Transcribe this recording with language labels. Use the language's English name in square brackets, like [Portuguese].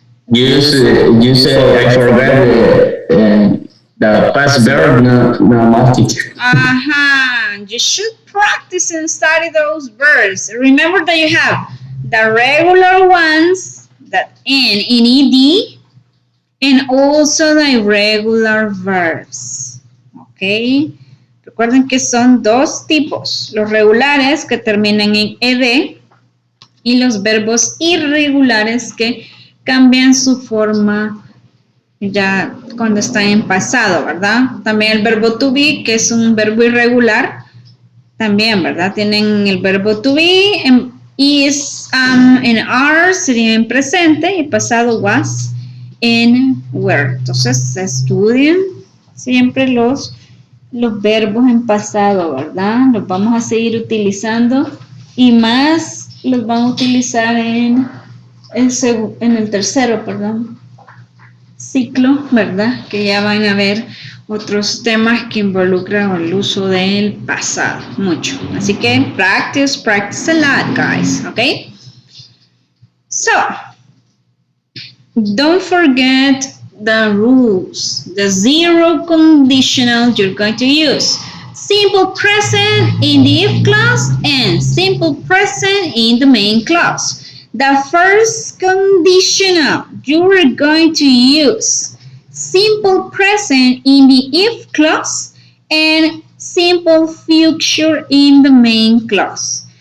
[English] You say I forgot the past verb, no, not teacher. You should practice and study those verbs. Remember that you have the regular ones that end in ed and also the irregular verbs. [Spanish] ¿Ok? Recuerden que son dos tipos, los regulares que terminan en ed y los verbos irregulares que cambian su forma ya cuando están en pasado, ¿verdad? También el verbo to be, que es un verbo irregular, también, ¿verdad? Tienen el verbo to be, is, en are sería en presente y pasado was, en were. Entonces, estudien siempre los verbos en pasado, ¿verdad? Los vamos a seguir utilizando y más los van a utilizar en el tercero, perdón, ciclo, ¿verdad? Que ya van a ver otros temas que involucran el uso del pasado, mucho. Así que [English] practice a lot, guys, ¿ok? So, don't forget the rules, the zero conditional you're going to use. Simple present in the if clause and simple present in the main clause. The first conditional you are going to use simple present in the if clause and simple future in the main clause.